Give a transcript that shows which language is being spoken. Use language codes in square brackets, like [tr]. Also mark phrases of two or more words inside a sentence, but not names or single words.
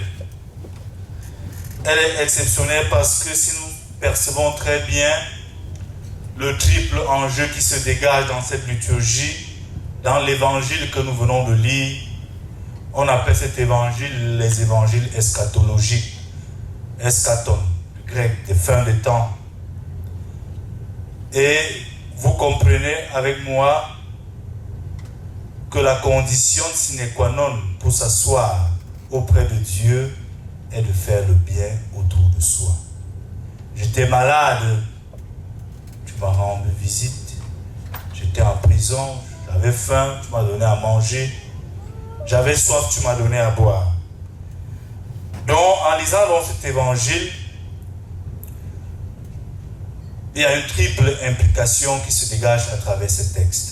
[fr] Elle est exceptionnelle parce que si nous percevons très bien le triple enjeu qui se dégage dans cette liturgie, dans l'évangile que nous venons de lire, on appelle cet évangile les évangiles eschatologiques. Eschaton, du grec, des fins des temps. Et vous comprenez avec moi que la condition [la] sine qua non [fr] pour s'asseoir auprès de Dieu est de faire le bien autour de soi. J'étais malade, tu m'as rendu visite. J'étais en prison, j'avais faim, tu m'as donné à manger. J'avais soif, tu m'as donné à boire. Donc, en lisant dans cet évangile, il y a une triple implication qui se dégage à travers ce texte.